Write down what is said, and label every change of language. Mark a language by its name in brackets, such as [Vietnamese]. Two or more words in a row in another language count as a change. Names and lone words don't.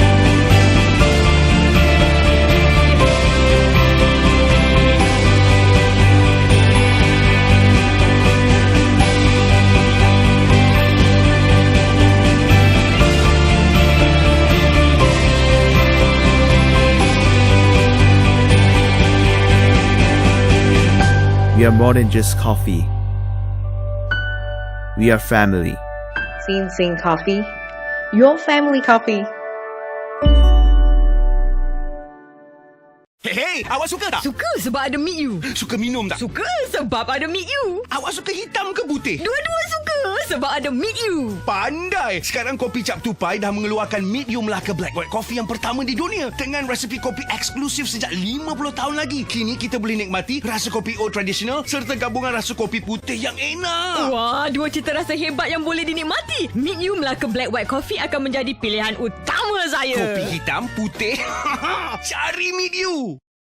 [English] We are more than just coffee. We are family. Sinsing Coffee, your family coffee. [Malay] Hey, awak suka tak? Suka sebab ada Meet You. Suka minum tak? Suka sebab ada Meet You. Awak suka hitam ke putih? Dua-dua suka sebab ada Meet You. Pandai! Sekarang Kopi Cap Tupai dah mengeluarkan Meet You Melaka Black White Coffee yang pertama di dunia dengan resepi kopi eksklusif sejak 50 tahun lagi. Kini kita boleh nikmati rasa kopi oat tradisional serta gabungan rasa kopi putih yang enak. Wah, dua cita rasa hebat yang boleh dinikmati. Meet You Melaka Black White Coffee akan menjadi pilihan utama saya. Kopi hitam, putih. Cari Meet You.